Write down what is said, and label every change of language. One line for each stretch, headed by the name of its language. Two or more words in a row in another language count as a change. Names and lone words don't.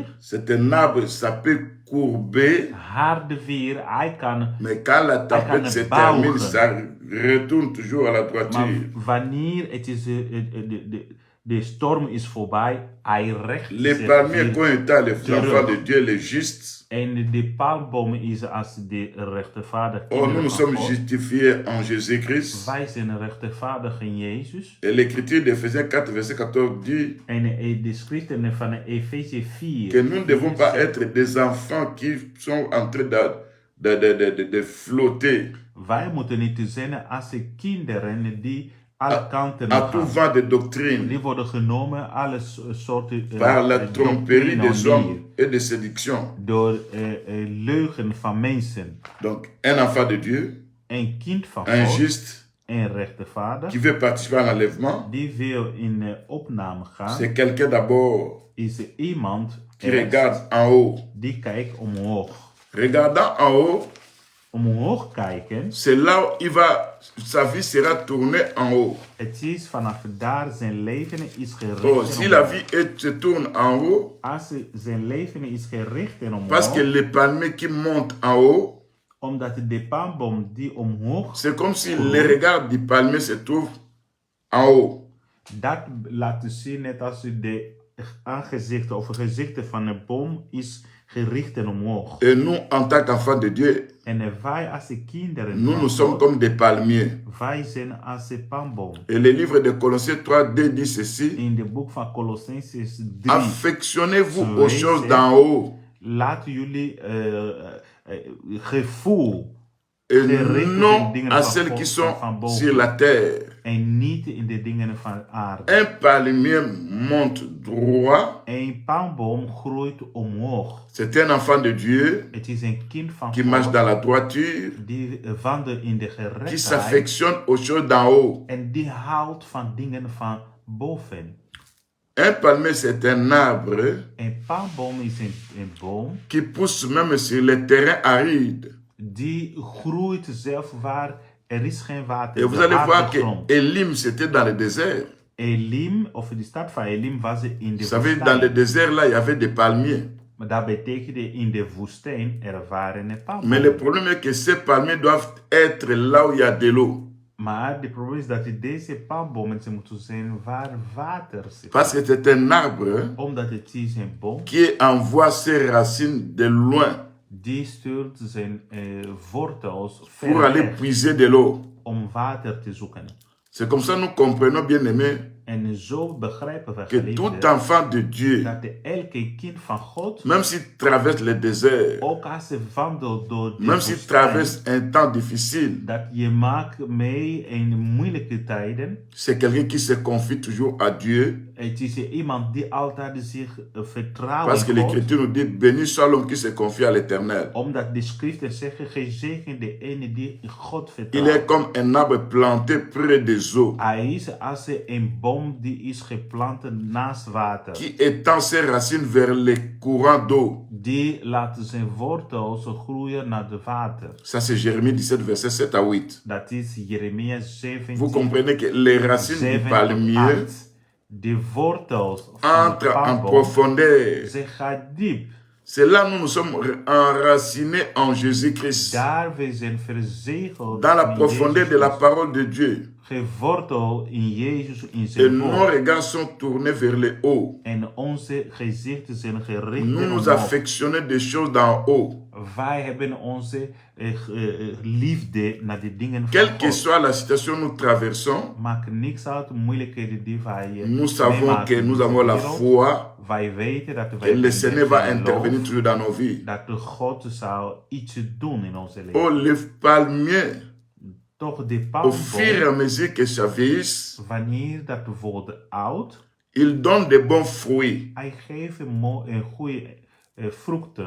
French: C'est un arbre, ça peut courber,
Dutch: harde weer, hij kan.
French: mais quand la tempête
Dutch: kan
French: se
Dutch: bouwen.
French: termine, ça retourne toujours à la
Dutch: Maar
French: droiture.
Dutch: wanneer het is, de storm is voorbij, hij recht
French: Les
Dutch: zich
French: palmiers,
Dutch: weer.
French: quand étant les enfants de Dieu, les justes,
Dutch: En de palmboom is als de rechtvaardige
French: oh, nous
Dutch: kinderen
French: nous
Dutch: van
French: sommes
Dutch: God.
French: justifiés en Jésus-Christ.
Dutch: Wij zijn rechtvaardig in Jezus.
French: Et l'écriture d'Éphésiens 4, verset 14 dit
Dutch: En de schriften van Efeze 4.
French: que nous ne devons pas être des enfants qui sont en train de flotter
Dutch: Wij moeten niet zijn als kinderen die alle kanten
French: à tout
Dutch: gaan.
French: vent de doctrine
Dutch: Die worden genomen alle soorten
French: par la tromperie
Dutch: doctrine
French: des hommes et de séduction.
Dutch: door leugen van mensen.
French: Donc, un enfant de Dieu,
Dutch: Een kind van
French: un
Dutch: God,
French: juste,
Dutch: een rechtvaardig,
French: qui veut participer à l'enlèvement,
Dutch: die wil in opname gaan,
French: c'est quelqu'un d'abord
Dutch: is iemand
French: qui regarde en haut.
Dutch: die kijkt omhoog.
French: Regardant en haut,
Dutch: Omhoog kijken,
French: c'est là où sa vie sera tournée en haut.
Dutch: het is vanaf daar zijn leven is gericht.
French: Oh,
Dutch: en
French: si la
Dutch: omhoog.
French: vie se tourne en haut,
Dutch: Als zijn leven is gericht en
French: parce que
Dutch: omhoog,
French: les palmiers qui montent en haut,
Dutch: omdat de palmboom die omhoog,
French: c'est comme si les regards du palmier se trouvent en haut.
Dutch: dat laat zien net als de aangezichten of gezichten van een boom is gericht en omhoog.
French: Et nous, en tant qu'enfants de Dieu,
Dutch: En wij als de kinderen
French: nous,
Dutch: van
French: nous sommes
Dutch: God,
French: comme des palmiers.
Dutch: wij zijn als een palmboom.
French: Et le livre de Colossiens 3, dit ceci:
Dutch: In de boek van Colossenses 3,
French: affectionnez-vous aux choses d'en haut
Dutch: laten jullie gevoel
French: et
Dutch: gericht op
French: non
Dutch: de dingen
French: à
Dutch: van
French: celles
Dutch: God,
French: qui sont
Dutch: van boven.
French: sur la terre.
Dutch: En niet in de dingen van aarde.
French: Un palmier monte droit.
Dutch: Een palmboom groeit omhoog.
French: C'est un enfant de Dieu
Dutch: Het is een kind van
French: qui marche
Dutch: God
French: dans la droiture,
Dutch: die wandelt in de
French: qui
Dutch: gerechtheid
French: s'affectionne aux choses d'en haut.
Dutch: en die houdt van dingen van boven.
French: Un palmier, c'est un arbre
Dutch: Een palmboom is een boom
French: qui pousse même sur les terrains arides.
Dutch: die groeit zelf waar er is geen water.
French: Et vous
Dutch: de
French: allez
Dutch: harde
French: voir que
Dutch: grond.
French: Elim, c'était dans le désert.
Dutch: Elim, of de stad van Elim, was in de
French: Vous savez, dans le
Dutch: woestijn.
French: désert, là, il y avait des palmiers.
Dutch: Maar dat betekende in de woestijn er waren
French: Mais le
Dutch: palmbomen.
French: problème est que ces palmiers doivent être là où il y a de l'eau.
Dutch: Maar het probleem is dat deze palmbomen ze moeten zijn waar water zit.
French: Parce que c'est un arbre
Dutch: Omdat het is een boom
French: qui envoie ses racines de loin
Dutch: die stuurt zijn wortels
French: pour
Dutch: ver
French: aller
Dutch: weg
French: puiser de l'eau.
Dutch: om water te zoeken.
French: C'est comme ça nous comprenons, bien aimés,
Dutch: En zo begrijpen we
French: que tout
Dutch: geliefde,
French: enfant de Dieu,
Dutch: dat elke kind van God,
French: même s'il traverse le désert,
Dutch: ook als ze wandelt door de
French: même s'il
Dutch: woestijn,
French: traverse un temps difficile,
Dutch: dat je maakt mee in moeilijke tijden.
French: c'est quelqu'un qui se confie toujours à Dieu.
Dutch: Het is iemand die altijd zich vertrouwt
French: Parce que
Dutch: in God.
French: l'Écriture nous dit, béni soit l'homme qui se confie à l'Éternel.
Dutch: Omdat de schriften zeggen, gezegend de ene die in God
French: Il
Dutch: vertrouwt.
French: est comme un arbre planté près des eaux,
Dutch: Hij is als een boom die is geplant naast water.
French: qui étend ses racines vers les courants d'eau.
Dutch: Die laat zijn wortels groeien naar de water.
French: Ça, c'est Jérémie 17, verset 7 à 8.
Dutch: Dat is Jeremia 17.
French: Vous comprenez que les racines du
Dutch: 7
French: palmier
Dutch: tot 8. De wortels van de
French: entrent en
Dutch: palmboom,
French: profondeur.
Dutch: ze gaat diep.
French: C'est là où nous sommes enracinés en Jésus-Christ,
Dutch: Daar we zijn verzegeld
French: dans la
Dutch: in
French: profondeur
Dutch: Jezus
French: de la
Dutch: Christus.
French: parole de Dieu.
Dutch: Geworteld in Jezus, in
French: Et
Dutch: zijn
French: nos
Dutch: woord.
French: regards sont tournés vers le haut.
Dutch: En onze gezichten zijn gericht
French: Nous nous
Dutch: omhoog.
French: affectionnons des choses d'en haut.
Dutch: Wij hebben onze liefde naar de dingen van
French: Quelle que
Dutch: God.
French: soit la situation que nous traversons,
Dutch: Maakt niks uit de moeilijkheden die wij
French: nous savons
Dutch: meemaken
French: que
Dutch: in
French: nous
Dutch: deze
French: avons la
Dutch: wereld.
French: foi
Dutch: Wij weten dat wij
French: que le Seigneur va
Dutch: geloof,
French: intervenir toujours dans nos vies.
Dutch: dat de God zou iets doen in onze leven.
French: Oh, le palmier,
Dutch: Toch de
French: au fur et à
Dutch: palmboom,
French: mesure que ça vieillisse,
Dutch: wanneer dat wordt oud,
French: il donne de bons fruits.
Dutch: hij geeft een goede vruchten.